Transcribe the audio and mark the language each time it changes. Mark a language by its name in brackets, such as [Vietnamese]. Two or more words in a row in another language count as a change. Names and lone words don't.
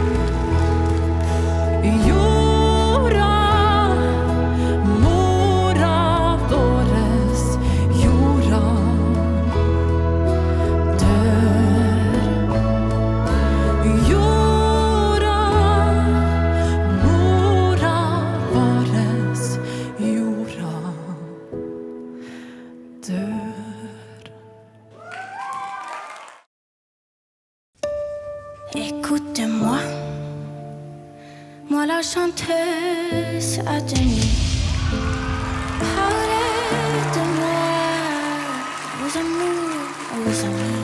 [Norwegian] Jorda, mora våres jorda dør. Jorda, mora våres jorda dør. [French] Écoute-moi, moi la chanteuse à demi. Parlez de moi, vos amours, vos amis.